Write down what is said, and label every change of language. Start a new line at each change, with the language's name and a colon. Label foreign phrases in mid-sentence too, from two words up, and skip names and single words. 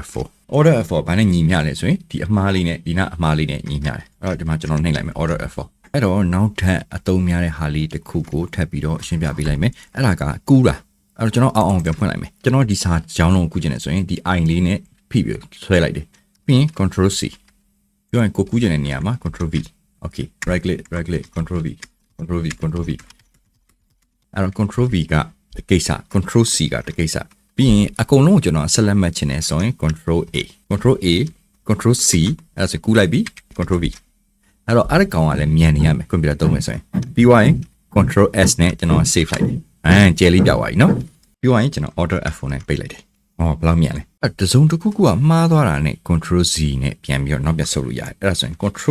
Burmese: f4 ဘာနဲ့ညီမျှလဲဆိုရင်ဒီအမှားလေးနဲ့ဒီနားအမှားလေးနဲ့ညီမျှတယ်အဲ့တော့ဒီမှာကျွန်တော်နှိပ်လိုက်မယ်
English: order f4
Burmese: အဲ့တော့နောက်ထ ပ်အသုံးများတဲ့ဟာလေးတစ်ခုကိုထပ်ပြီးတော့ရှင်းပြပေးလိုက်မယ်အဲ့ဒါကကူးတာအဲ့တော့ကျွန်တော်အောင်ပြန်ဖွင့်လိုက်မယ်ကျွန်တော်ဒီစာကြောင်းလုံးကူးချင်တယ်ဆိုရင်ဒီ i လေးနဲ့ဖိပြီးဆွဲလိုက်တယ်ပြီးရင်
English: control c
Burmese: ပြောရင်ကိုကူးချင်တဲ့နေရာမှာ
English: control v okay right click control v
Burmese: အဲ့တော့
English: control v
Burmese: ကတကိစ္စ
English: control c
Burmese: ကတကိစ္စပြီးရင်အကုန်လုံးကိုကျွန်တော်ဆက်လက်မှတ်ချင်တယ်ဆိုရင် control c အဲ့ဒါဆိုကူးလိုက်ပြီး
English: control v
Burmese: အဲ့တော့အဲ့ဒီကောင်ကလည်းမြန်နေရမယ်ကွန်ပျူတာသုံးမယ်ဆိုရင်ပြီးသွားရင်
English: control s
Burmese: နဲ့ကျွန်တော် save လိုက်တယ်ကျယ်လေးပြောက်သွားပြီနော်ပြီးသွားရင်ကျွန်တော်
English: order f4
Burmese: နဲ့ပိတ်လိုက်တယ်ဘယ်လောက်မြန်လဲအဲ့တစုံတစ်ခုခုကမှားသွားတာနဲ့
English: control z
Burmese: နဲ့ပြန်ပြီးတော့နောက်ပြန်ဆုပ်လို့ရတယ်အဲ့ဒါဆိုရင် control